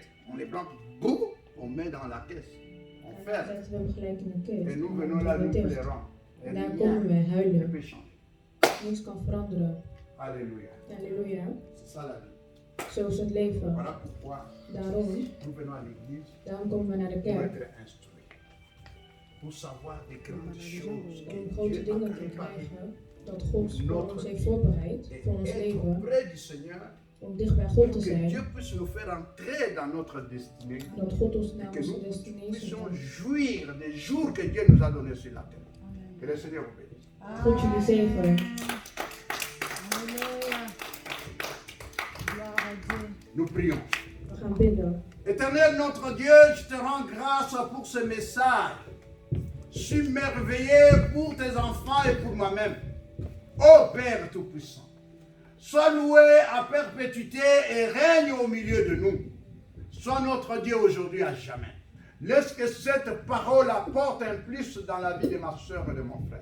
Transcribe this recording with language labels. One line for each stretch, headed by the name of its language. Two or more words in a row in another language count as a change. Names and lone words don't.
French: On les prend, boum, on met dans la caisse. On
Dutch: En dan
French: ferme.
Dutch: zetten we hem gelijk in een kist.
French: Et nous
Dutch: En
French: venons
Dutch: dan
French: là,
Dutch: doen
French: nous
Dutch: we dicht.
French: pleurons. Et
Dutch: En daar
French: rien
Dutch: komen we
French: ne
Dutch: huilen.
French: peut changer.
Dutch: Niks kan veranderen.
French: Alléluia.
Dutch: Halleluja.
French: C'est ça la vie.
Dutch: Zo is het leven.
French: Voilà pourquoi
Dutch: Daarom,
French: nous venons à l'église
Dutch: daarom komen we naar de
French: pour
Dutch: kerk.
French: être instruits. Pour savoir des grandes choses
Dutch: Om
French: que
Dutch: grote
French: Dieu a
Dutch: dingen te
French: préparées.
Dutch: krijgen dat God voor ons heeft voorbereid.
French: Et
Dutch: Voor ons
French: être
Dutch: leven.
French: auprès du Seigneur
Dutch: Om dicht bij God te
French: pour que
Dutch: zijn.
French: Dieu puisse nous faire entrer dans notre destinée.
Dutch: Dat God ons
French: Et
Dutch: naar
French: que
Dutch: onze
French: nous
Dutch: destination
French: puissions
Dutch: brengt.
French: jouir des jours que Dieu nous a donnés sur la terre. Que le Seigneur vous bénisse.
Dutch: God jullie zegen.
French: Alléluia. Gloire à Dieu. Nous prions.
Dutch: We gaan bidden.
French: Éternel notre Dieu, je te rends grâce pour ce message. Je suis merveillé pour tes enfants et pour moi-même. Ô Père Tout-Puissant, sois loué à perpétuité et règne au milieu de nous. Sois notre Dieu aujourd'hui à jamais. Laisse que cette parole apporte un plus dans la vie de ma soeur et de mon frère.